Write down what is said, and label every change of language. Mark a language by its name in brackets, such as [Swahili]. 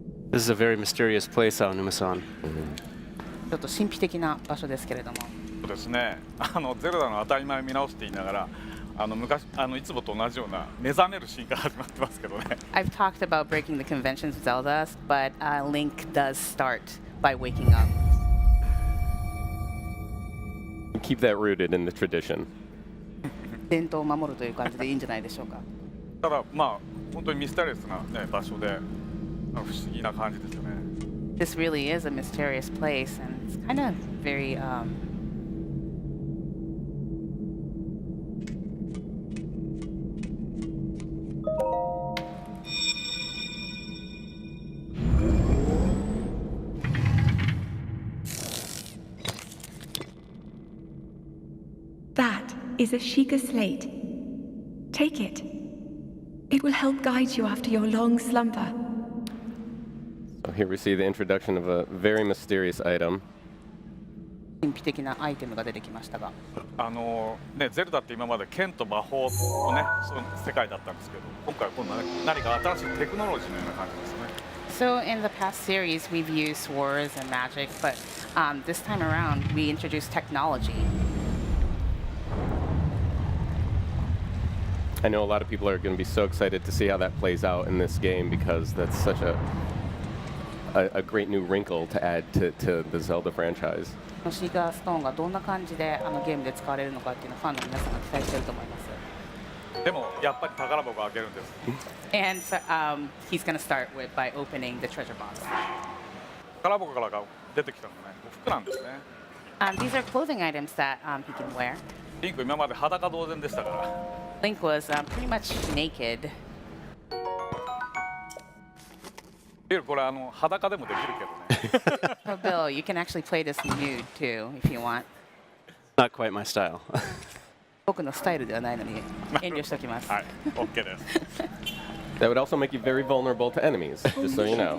[English] This is a very mysterious place, Aonuma-san. [Japanese] ちょっと神秘的な場所ですけれども。そうですね。ゼルダの当たり前を見直すって言いながら、いつもと同じような目覚めるシーンから始まってますけどね。 [English] I've talked about breaking the conventions of Zelda, but Link does start by waking up. Keep that rooted in the tradition. [Japanese] 伝統を守るという感じでいいんじゃないでしょうか。ただまあ本当にミステリアスな、ね、場所で不思議な感じですよね。 [English] This really is a mysterious place, and it's kind of very. That is a Sheikah slate. Take it. It will help guide you after your long slumber. So here we see the introduction of a very mysterious item. [Japanese] 神秘的なアイテムが出てきましたが。ね、ゼルダって今まで剣と魔法のね、その世界だったんですけど、今回は今度は何か新しいテクノロジーのような感じですね。 [English] So in the past series, we've used swords and magic, but this time around, we introduced technology. I know a lot of people are going to be so excited to see how that plays out in this game because that's such a great new wrinkle to add to the Zelda franchise. [Japanese] シーカーストーンがどんな感じでゲームで使われるのかっていうのをファンの皆さんが期待していると思います。でもやっぱり宝箱を開けるんです。 [English] And so, he's going to start by opening the treasure box. [Japanese] 宝箱から出てきたのね、服なんですね。 [English] These are clothing items that he can wear. [Japanese] リンク今まで裸同然でしたから。 [English] Link was pretty much naked. [Japanese] これ裸でもできるけどね。 [English] So Bill, you can actually play this nude too if you want. Not quite my style. [Japanese] 僕のスタイルではないのに遠慮しておきます。はい、OK です。 [English] That would also make you very vulnerable to enemies, just so you know.